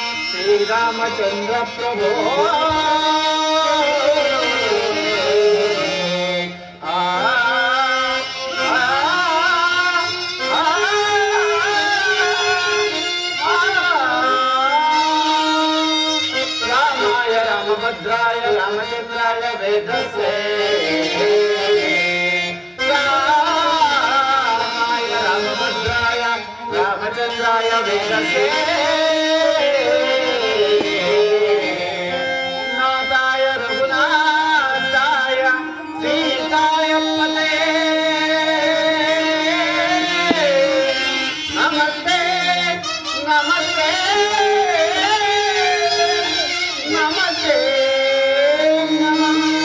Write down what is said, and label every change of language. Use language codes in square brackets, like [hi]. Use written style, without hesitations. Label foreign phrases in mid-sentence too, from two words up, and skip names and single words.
[sa] श्रीरामचंद्र प्रभो रामाय रामभद्राय रामचंद्राय वेदसे रामाय रामभद्राय ನಾದಾಯ ವೇದಸೇ ನಾದಾಯ ರಘುನಾಥಾಯ ಸೀತಾಯ ಪತೆ ನಮಸ್ತೆ ನಮಸ್ತೆ ನಮಸ್ತೆ ನಮಃ.